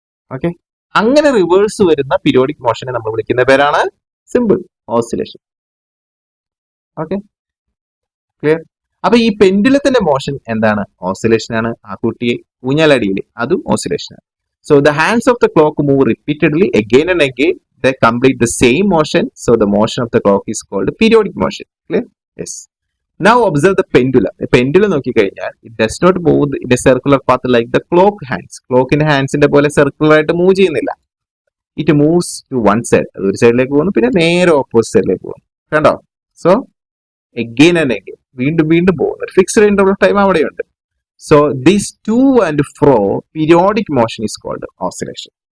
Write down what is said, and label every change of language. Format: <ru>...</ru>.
<ml>Okay, അങ്ങനെ reverse വരുന്ന periodic മോഷനെ നമ്മൾ വിളിക്കുന്ന പേരാണ് സിമ്പിൾ ഓസിലേഷൻ. Okay, clear? അപ്പൊ ഈ പെൻഡുലത്തിന്റെ മോഷൻ എന്താണ്? ഓസിലേഷൻ ആണ്. ആ കുട്ടിയെ ഊഞ്ഞാലടിയിൽ അതും ഓസിലേഷൻ ആണ്.</ml> <en>So the hands of the clock move repeatedly again and again. They complete the same motion. So the motion of the clock is called periodic motion. Clear? Yes. Now observe the pendulum. The pendulum</en> <ml>നോക്കിക്കഴിഞ്ഞാൽ</ml> <en>it does not move in a circular path like the clock hands.</en> <ml>ക്ലോക്കിന്റെ ഹാൻഡ്സിന്റെ പോലെ circular ആയിട്ട് move ചെയ്യുന്നില്ല.</ml> <en>It moves to one side.</en> <ml>അത് ഒരു സൈഡിലേക്ക് പോകുന്നു, പിന്നെ നേരെ ഓപ്പോസിറ്റ് സൈഡിലേക്ക് പോകുന്നു. കണ്ടോ?</ml> <en>so again and again,</en> <ml>വീണ്ടും വീണ്ടും പോകുന്നു.</ml> <en>fixed interval of time</en> <ml>അവിടെയുണ്ട്.</ml> <en>So this to and fro periodic motion is called oscillation.</en>